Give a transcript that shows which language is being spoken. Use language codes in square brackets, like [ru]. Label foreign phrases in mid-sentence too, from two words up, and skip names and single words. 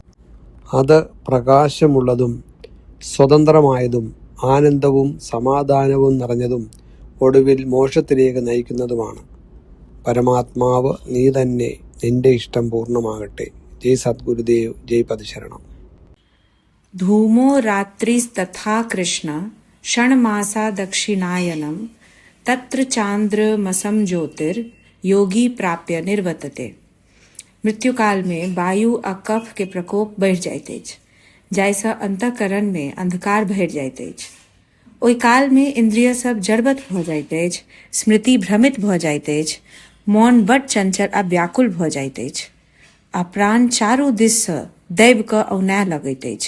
[ml] അത് പ്രകാശമുള്ളതും സ്വതന്ത്രമായതും ആനന്ദവും സമാധാനവും നിറഞ്ഞതും ഒടുവിൽ മോക്ഷത്തിലേക്ക് നയിക്കുന്നതുമാണ്. പരമാത്മാവ് നീ തന്നെ, നിന്റെ ഇഷ്ടം പൂർണ്ണമാകട്ടെ. ജയ് സദ്ഗുരുദേവ്, ജയ് പദശരണം. [sa] धूमो रात्रिस्तथा कृष्ण षण्मासा दक्षिणायनं तत्र चांद्रमसं ज्योतिर योगी प्राप्य निर्वर्तते. [mai] मृत्युकाल में वायु आ कफ के प्रकोप बढ़ जाइत अछि, जाहिसँ अंतःकरण में अंधकार भरि जाइत अछि. ओहि काल में इंद्रिय सब जड़बत भऽ जाइत अछि, स्मृति भ्रमित भऽ जाइत अछि, मौन बड चंचल आ व्याकुल भऽ जाइत अछि, आ प्राण चारू दिस सँ दैब कऽ औनाय लगैत अछि.